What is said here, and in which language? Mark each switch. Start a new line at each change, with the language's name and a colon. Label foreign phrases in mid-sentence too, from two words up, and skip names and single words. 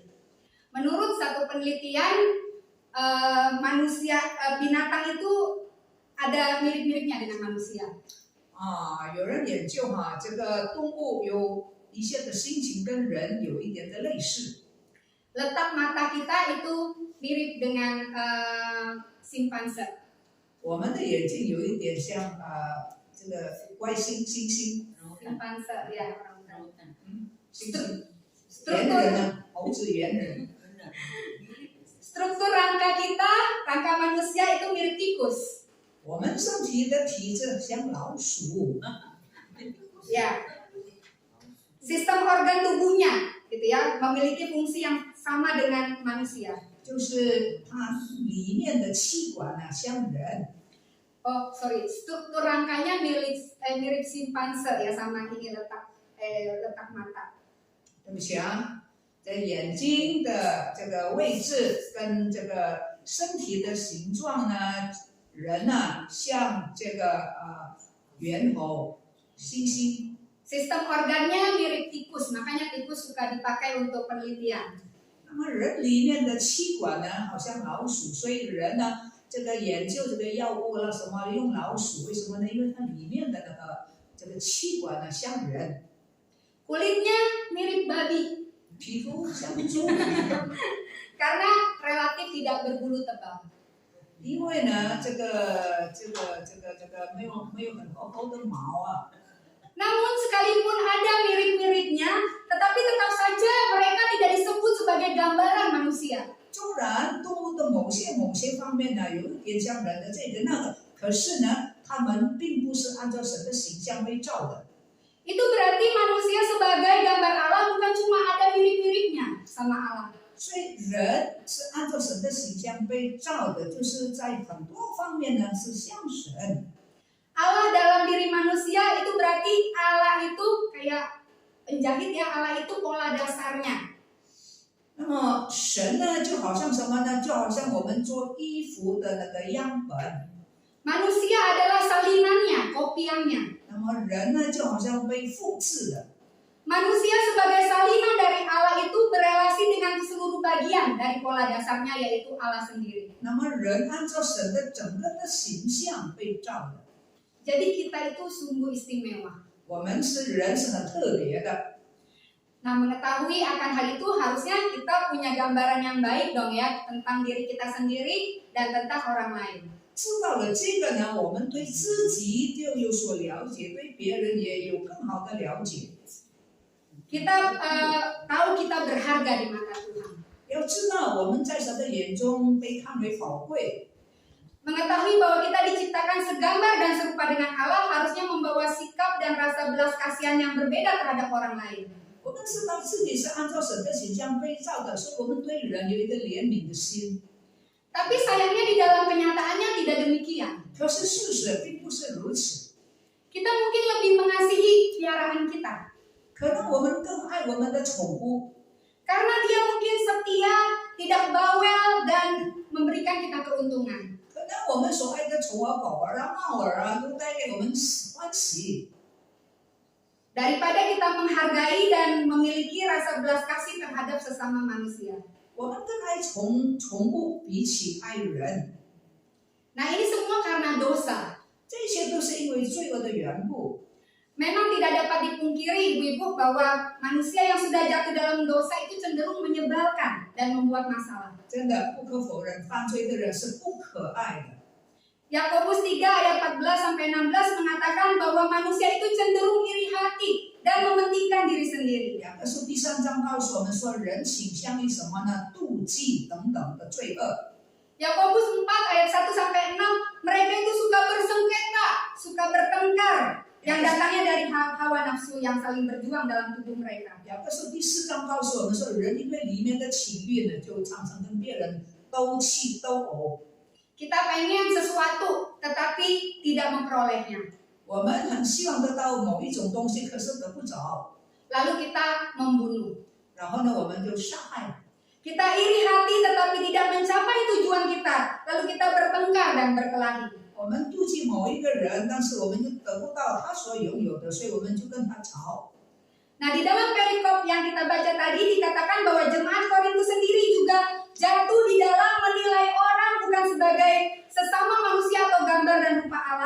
Indonesian: Menurut satu penelitian, binatang itu ada mirip-miripnya dengan manusia.
Chinese: 有人研究这个动物有一些的心情跟人有一点的类似。
Indonesian: Letak mata kita itu mirip dengan simpanse.
Chinese: 我们的眼睛有一点像这个外星猩猩，
Indonesian: Simpanse, ya.
Chinese: 猩猩，猿人呢，猴子猿人。
Indonesian: Struktur rangka kita, rangka manusia itu mirip tikus.
Chinese: 我们身体的体质像老鼠，
Indonesian: Ya. Sistem organ tubuhnya gitu ya, memiliki fungsi yang sama dengan manusia.
Chinese: 就是它里面的气管呢像人，
English: Oh, sorry.
Indonesian: Struktur rangkanya mirip simpanse ya, sama ini letak mata.
Chinese: 对不起啊，在眼睛的这个位置跟这个身体的形状呢，人呢像这个猿猴、猩猩。
Indonesian: Sistem organnya mirip tikus, makanya tikus suka dipakai untuk penelitian.
Chinese: 那么人里面的气管呢，好像老鼠，所以人呢，这个研究这个药物啦什么用老鼠，为什么呢？因为它里面的这个气管呢像人，
Indonesian: Kulitnya mirip babi
Chinese: 皮肤像猪，
Indonesian: karena relatif tidak berbulu tebal.
Chinese: 因为呢这个没有很厚厚的毛啊。
Indonesian: Namun sekalipun ada mirip-miripnya, tetapi tetap saja mereka tidak disebut sebagai gambaran manusia.
Chinese: 纵然动物的某些方面呢有一点像人的这个那个，可是呢，它们并不是按照神的形象被造的。
Indonesian: Itu berarti manusia sebagai gambar Allah bukan cuma ada mirip-miripnya sama Allah.
Chinese: 所以人是按照神的形象被造的，就是在很多方面呢是像神。
Indonesian: Allah dalam diri manusia itu berarti Allah itu kayak penjahit ya, Allah itu pola dasarnya.
Chinese: 那么神呢，就好像什么呢？就好像我们做衣服的那个样本。
Indonesian: Manusia adalah salinannya, kopiannya.
Chinese: 那么人呢，就好像被复制的。
Indonesian: Manusia sebagai salinan dari Allah itu berelasi dengan seluruh bagian dari pola dasarnya, yaitu Allah sendiri.
Chinese: 那么人按照神的整个的形象被造的。
Indonesian: Jadi kita itu sungguh istimewa.
Chinese: 我们是人是很特别的。
Indonesian: Nah, mengetahui akan hal itu harusnya kita punya gambaran yang baik dong ya tentang diri kita sendiri dan tentang orang lain.
Chinese: 知道了这个呢，我们对自己就有所了解，对别人也有更好的了解。
Indonesian: Kita tahu kita berharga di mata Tuhan.
Chinese: 要知道我们在神的眼中被看为宝贵。
Indonesian: Mengetahui bahwa kita diciptakan segambar dan serupa dengan Allah harusnya membawa sikap dan rasa belas kasihan yang berbeda terhadap orang lain.
Chinese: 我们知道自己是按照神的形象被造的，所以我们对人有一个怜悯的心。
Indonesian: Tapi sayangnya di dalam kenyataannya tidak demikian.
Chinese: 可是事实并不是如此，
Indonesian: Kita mungkin lebih mengasihi piaraan kita.
Chinese: 可能我们更爱我们的宠物，
Indonesian: Karena dia mungkin setia, tidak bawel, dan memberikan kita keuntungan.
Chinese: 可能我们所爱的宠儿、狗儿啊、猫儿啊，都带给我们欢喜。
Indonesian: Daripada kita menghargai dan memiliki rasa belas kasih terhadap sesama manusia.
Chinese: 我们更爱宠物，比起爱人。
Indonesian: Nah, ini semua karena dosa.
Chinese: 这些都是因为罪恶的缘故。
Indonesian: Memang tidak dapat dipungkiri ibu-ibu bahwa manusia yang sudah jatuh dalam dosa itu cenderung menyebalkan dan membuat masalah.
Chinese: 真的不可否认，犯罪的人是不可爱的。
Indonesian: Yakobus 3 ayat 14-16 mengatakan bahwa manusia itu cenderung iri hati dan mementingkan diri sendiri.
Chinese: 2 书第3章告诉我们说，人倾向于什么呢？妒忌等等的罪恶。
Indonesian: Yakobus 4 ayat 1-6 mereka itu suka bersengketa, suka bertengkar yang datangnya dari hawa nafsu yang saling berjuang dalam tubuh mereka.
Chinese: 2 书第4章告诉我们说，人因为里面的情欲呢，就常常跟别人斗气斗殴。
Indonesian: Kita pengen sesuatu tetapi tidak memperolehnya.
Chinese: 我们很希望得到某一种东西，可是得不着，
Indonesian: Lalu kita membunuh.
Chinese: 然后呢，我们就杀害。
Indonesian: Kita iri hati tetapi tidak mencapai tujuan kita. Lalu kita bertengkar dan berkelahi.
Chinese: 我们妒忌某一个人，但是我们又得不到他所拥有的，所以我们就跟他吵。
Indonesian: Nah, di dalam perikop yang kita baca tadi dikatakan bahwa jemaat Korintus sendiri juga jatuh di dalam menilai orang bukan sebagai sesama manusia atau gambar dan rupa Allah.